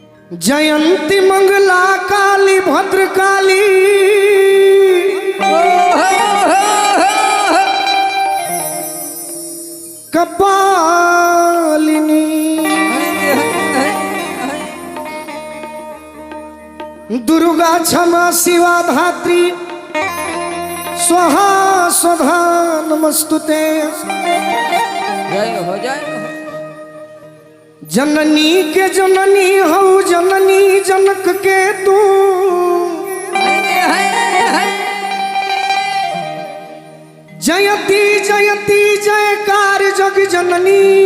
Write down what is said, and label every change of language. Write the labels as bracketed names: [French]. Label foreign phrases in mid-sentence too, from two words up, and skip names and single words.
[Sanskrit] जयंती मंगला काली भद्रकाली कपालिनी दुर्गा क्षमा शिवा धात्री स्वाहा स्वधा नमस्तुते। [Hindi] जय हो जननी के जननी हो जननी जनक के तू जयती जयती जयकार जग जननी।